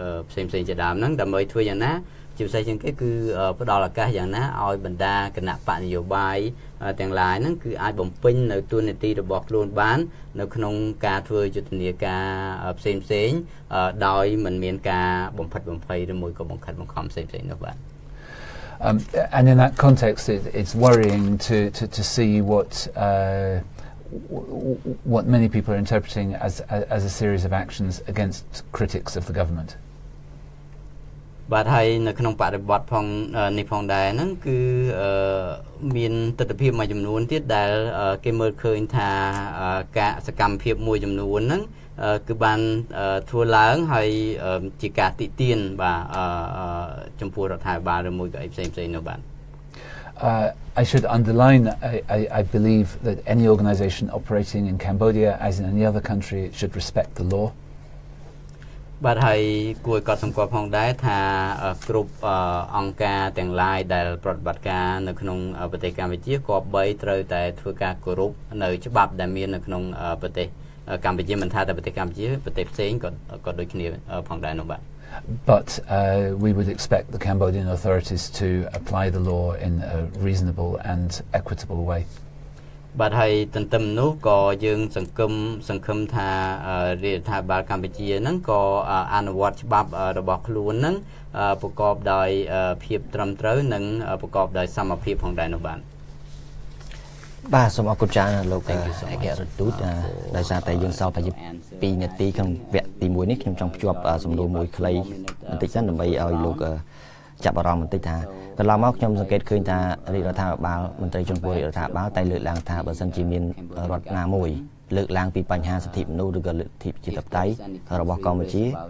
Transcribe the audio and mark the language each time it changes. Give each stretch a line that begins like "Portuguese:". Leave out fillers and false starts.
Khmer: ផ្សេងៗជាដើមហ្នឹងដើម្បីធ្វើយ៉ាងណាជាពិសេសជាងគេគឺផ្ដល់ឱកាសយ៉ាងណាឲ្យបណ្ដាគណៈបកនយោបាយទាំងឡាយហ្នឹងគឺអាចបំពេញនៅតួនាទីរបស់ខ្លួនបាននៅក្នុងការធ្វើយុទ្ធនាការផ្សេងៗដោយមិនមានការបំផិតបំភ័យឬមួយក៏បង្ខិតបង្ខំផ្សេងៗនោះបាទ
English: And in that context, it's worrying to see what many people are interpreting as a series of actions against critics of the government.
Khmer: បាទហើយនៅក្នុងបរិបទផងនេះផងដែរហ្នឹងគឺមានទស្សនវិជ្ជាមួយចំនួនទៀតដែលគេមើលឃើញថាការសកម្មភាពមួយចំនួនហ្នឹងគឺបានធ្វើឡើងហើយជាការតិទៀនបាទចំពោះរដ្ឋាភិបាលឬមួយក៏អីផ្សេងៗនោះបាទ
English: I should underline, I believe that any organisation operating in Cambodia, as in any other country, should respect the law.
Khmer: បាទហើយគួរឲ្យកត់សម្គាល់ផងដែរថាគ្រប់អង្គការទាំងឡាយដែលប្រតិបត្តិការនៅក្នុងប្រទេសកម្ពុជាក៏បីត្រូវតែធ្វើការគោរពនៅច្បាប់ដែលមាននៅក្នុងប្រទេសកម្ពុជាមិនថាតែប្រទេសកម្ពុជាប្រទេសផ្សេងក៏ដូចគ្នាផងដែរនោះបាទ
English: But we would expect the Cambodian authorities to apply the law in a reasonable and equitable way.
Khmer: បាទហើយទន្ទឹមនោះក៏យើងសង្ឃឹមថារដ្ឋាភិបាលកម្ពុជាហ្នឹងក៏អនុវត្តច្បាប់របស់ខ្លួនហ្នឹងប្រកបដោយភាពត្រឹមត្រូវនិងប្រកបដោយសមភាពផងដែរនោះបាទ បាទសូមអរគុណច្រើនលោកឯករដ្ឋទូតដោយសារតែយើងសល់ប្រហែល2នាទីក្នុងវគ្គទី1នេះខ្ញុំចង់ភ្ជាប់សំណួរមួយខ្លីបន្តិចសិនដើម្បីឲ្យលោកចាប់អារម្មណ៍បន្តិចថាកន្លងមកខ្ញុំសង្កេតឃើញថារដ្ឋាភិបាលមន្ត្រីជាន់ខ្ពស់រដ្ឋាភិបាលតែលើកឡើងថាបើសិនជាមានរដ្ឋណាមួយលើកឡើងពីបញ្ហាសិទ្ធិមនុស្សឬក៏លទ្ធិប្រជាធិបតេយ្យរបស់កម្ពុជា